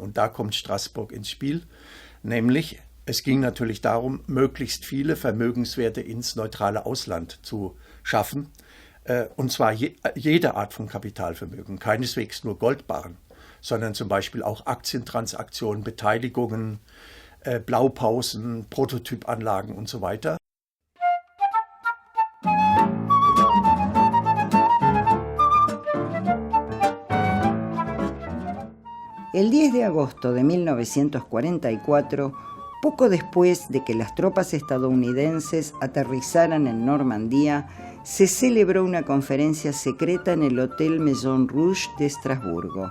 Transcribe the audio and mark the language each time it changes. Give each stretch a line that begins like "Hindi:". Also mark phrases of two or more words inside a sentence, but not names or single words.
German: Und da kommt Straßburg ins Spiel, nämlich es ging natürlich darum, möglichst viele Vermögenswerte ins neutrale Ausland zu schaffen, und zwar jede Art von Kapitalvermögen, keineswegs nur Goldbarren, sondern zum Beispiel auch Aktientransaktionen, Beteiligungen, Blaupausen, Prototypanlagen und so weiter.
Spanish: El 10 de agosto de 1944, poco después de que las tropas estadounidenses aterrizaran en Normandía, se celebró una conferencia secreta en el Hotel Maison Rouge de Estrasburgo.